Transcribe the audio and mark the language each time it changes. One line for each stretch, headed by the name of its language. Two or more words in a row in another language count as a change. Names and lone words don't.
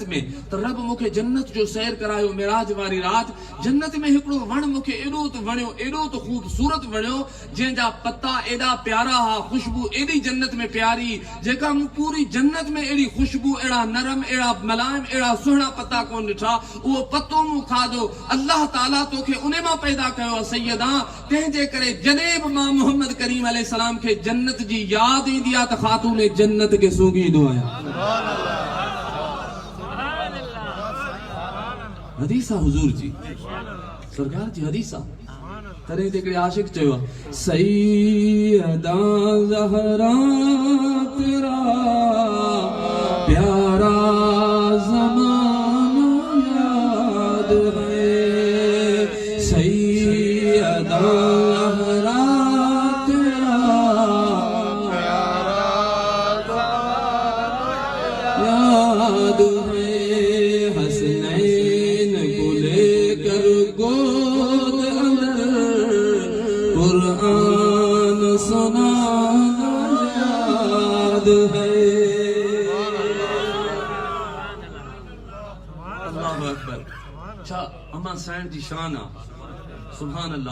Sindhi: में त रब मूंखे जन्नत जो सैर करायो मेराज वारी राति जन्नत में हिकिड़ो वण मूंखे एॾो त वणियो एॾो त ख़ूबसूरत वणियो जंहिंजा पत्ता एॾा प्यारा हा ख़ुशबू एॾी जन्नत में प्यारी जेका मूं पूरी जन्नत में एॾी ख़ुशबू अहिड़ा नरम अहिड़ा मलाइम अहिड़ा सुहिणा पत्ता कोन ॾिठा उहो पत्तो मूं खाधो अल्लाह ताला तोखे उन मां पैदा कयो आहे सैयदा तंहिंजे करे जॾहिं बि मां मोहम्मद करीम अलैहिस्सलाम खे जन्नत जी यादि ईंदी आहे त ख़ातून जन्नत खे सूंघींदो आहियां हदीस आहे हुजूर जी सरकार जी हदीस आहे तॾहिं ते हिकिड़े आशिक चयो आहे सैयदा ज़हरा तेरा
Urdu: پیارا زمانہ یاد ہے سیدہ زہرا تیرا پیارا یاد ہے حسنین کو لے کر گود اندر قرآن سنانا یاد ہے
Arabic: الله أكبر
Sindhi: छा अम्मा साइण जी शान आहे
Arabic: سبحان الله